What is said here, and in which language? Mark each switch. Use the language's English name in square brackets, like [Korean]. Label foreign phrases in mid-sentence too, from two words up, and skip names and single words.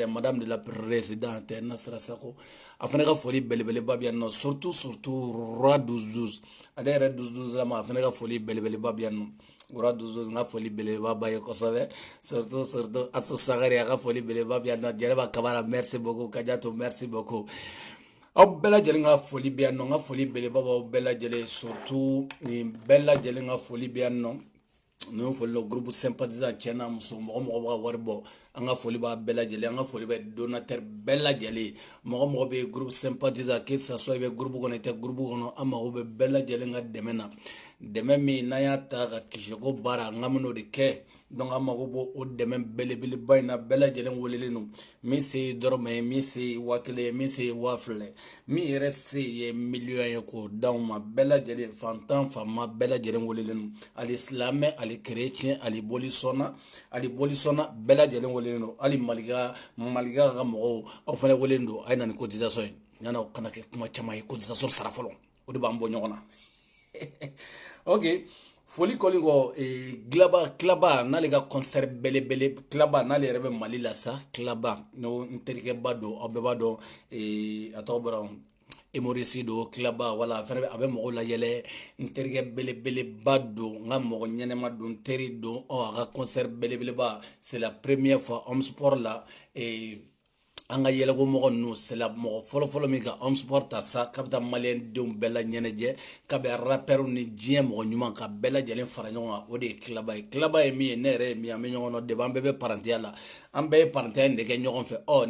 [French] Madame de la présidente [Bambara] Nasira Sako a fana ka foli belebeleba b'i yan nɔ surtout Roi 12 ale yɛrɛ 12 lama a fana ka foli belebeleba b'i yan nɔ. Roi 12 n ka foli belebeleba b'a ye kosɛbɛ surtout Aso Sagari a ka foli belebeleba b'i yan nɔ. Jɛnɛba Kabara [French] merci beaucoup, [Bambara] Kadiatou [French] merci beaucoup. [Bambara] Aw bɛɛ lajɛlen ka foli b'i yan nɔ. N ka foli belebeleba b'aw bɛɛ lajɛlen surtout nin bɛɛ lajɛlen ka foli b'i yan nɔ. [French] Nous faisons le groupe sympathisant [Bambara] Tchena Muso mɔgɔ wari bɔ an ka foli b'a bɛɛ lajɛlen, an ka foli bɛ donateur bɛɛ lajɛlen. Mɔgɔ bɛ [French] groupe sympathisant que ça soit [Bambara] i bɛ groupe kɔnɔ i tɛ groupe kɔnɔ an mago bɛ bɛɛ lajɛlen ka dɛmɛ na, dɛmɛ min n'an y'a ta ka kisiko baara an ka min'o de kɛ. Donc an mago b'o o dɛmɛ belebeleba in na bɛɛ lajɛlen welelen don. Min se ye dɔrɔmɛ ye, min se ye 1000 ye, min se ye 2000 min yɛrɛ se ye million ye k'o d'anw ma bɛɛ lajɛlen fantan fanma bɛɛ lajɛlen welelen don. Ali silamɛ ali chrétien ali bolisɔnna bɛɛ lajɛlen welelen don. Ali maliga ka mɔgɔw aw fana welelen don. A ye na ni cotisation ye ɲana kana kɛ kuma caman ye. Cotisation sara fɔlɔ o de b'an bɔ ɲɔgɔn na ok. Foli kɔni kɔ Klaba n'ale ka concert belebele Klaba n'ale yɛrɛ bɛ Mali la sa. Klaba no n terikɛba don aw bɛɛ b'a dɔn a tɔgɔ bɔra Emorisi don Klaba wala a bɛ mɔgɔw la yɛlɛ. N terikɛ belebeleba don n ka mɔgɔ ɲɛnɛma don n teri don a ka concert belebeleba [French] c'est la première fois [Bambara] Homme Sport la an ka yɛlɛko mɔgɔ ninnu [French] c'est la [Bambara] mɔgɔ fɔlɔfɔlɔ min ka Homme Sport ta sa k'a bɛ taa maliyɛn denw bɛɛ la ɲɛnajɛ k'a bɛ rappeur ni diɲɛ mɔgɔ ɲuman ka bɛɛ lajɛlen fara ɲɔgɔn kan o de ye Klaba ye. Klaba ye min ye ne yɛrɛ ye min ye an bɛ ɲɔgɔn dɔn depuis an bɛɛ bɛ parenteya la, an bɛɛ ye parenteya in de kɛ ɲɔgɔn fɛ.